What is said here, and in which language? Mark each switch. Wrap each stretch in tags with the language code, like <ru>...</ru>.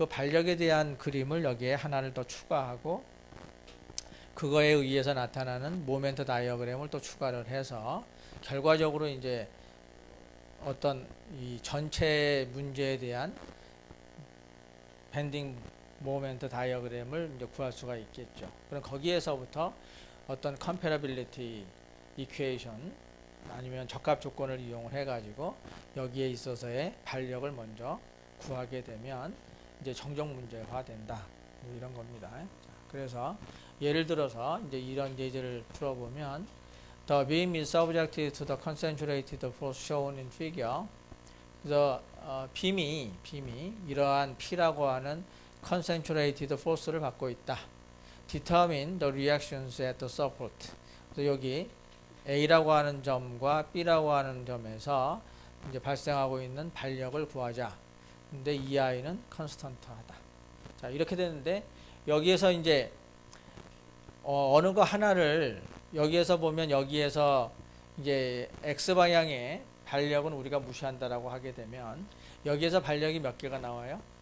<ko>그 반력에 대한 그림을 여기에 하나를 더 추가하고 그거에 의해서 나타나는 모멘트 다이어그램을 또 추가를 해서 결과적으로 이제 어떤 이 전체 문제에 대한 밴딩 모멘트 다이어그램을 이제 구할 수가 있겠죠. 그럼 거기에서부터 어떤 컴패러빌리티 이퀘이션 아니면 적합 조건을 이용을 해가지고 여기에 있어서의 반력을 먼저 구하게 되면 이제 정적 문제가 된다. 이런 겁니다. 자, 그래서 예를 들어서 이제 이런 예제를 풀어보면</ko> <en>The beam is subjected to the concentrated force shown in figure.</en> <ko>그래서 빔이 이러한 P라고 하는 concentrated force를 받고 있다.</ko> <en>Determine the reactions at the support.</en> <ko>그래서 여기 A라고 하는 점과 B라고 하는 점에서 이제 발생하고 있는 반력을 구하자. 근데 이 아이는 constant하다. 자, 이렇게 되는데 여기에서 이제 어느 거 하나를 여기에서 보면 여기에서 이제 X 방향의 반력은 우리가 무시한다라고 하게 되면 여기에서 반력이 몇 개가 나와요?</ko>